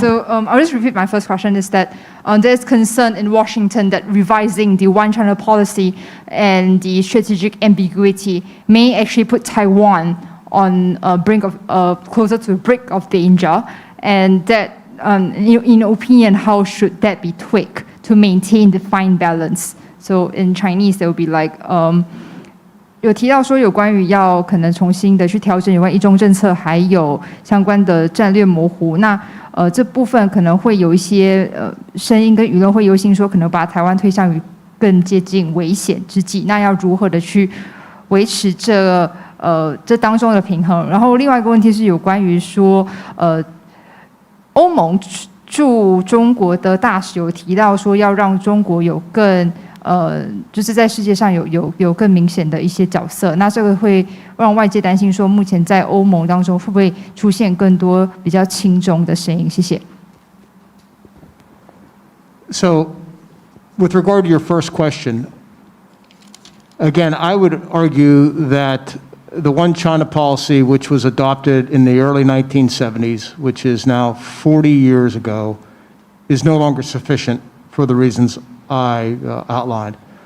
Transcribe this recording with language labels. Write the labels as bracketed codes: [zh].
[en] So I'll just repeat my first question is that there's concern in Washington that revising the One China policy and the strategic ambiguity may actually put Taiwan on a brink of, closer to a brink of danger, and that in your opinion, how should that be tweaked to maintain the fine balance? So in Chinese, there will be like, [zh] 有提到说有关于要可能重新的去调整有关一中政策，还有相关的战略模糊。那这部分可能会有一些声音跟舆论会忧心说，可能把台湾推向于更接近危险之际。那要如何的去维持这当中的平衡？然后另外一个问题是有关于说欧盟驻中国的大使有提到说，要让中国有更就是在世界上有更明显的一些角色。那这个会让外界担心说，目前在欧盟当中会不会出现更多比较亲中的声音？谢谢。 [en] So, with regard to your first question, again, I would argue that the One China policy, which was adopted in the early 1970s, which is now 40 years ago, is no longer sufficient for the reasons I outlined.